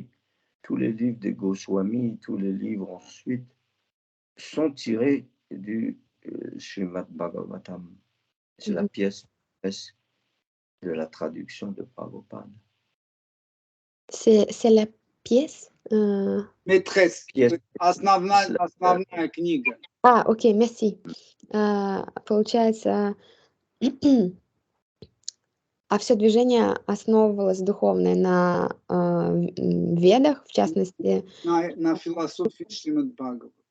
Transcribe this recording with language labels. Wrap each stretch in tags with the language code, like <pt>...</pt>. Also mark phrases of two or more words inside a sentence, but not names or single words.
<fr>Tous les livres des Goswami, tous les livres ensuite sont tirés du Srimad Bhagavatam. C'est la pièce maîtresse de la traduction de Prabhupada. C'est la pièce Maîtresse.</fr> <ru>Основная книга. Окей, merci. Получается, все движение основывалось духовное на ведах, в частности, На философии Шримад Бхагаватам.</ru>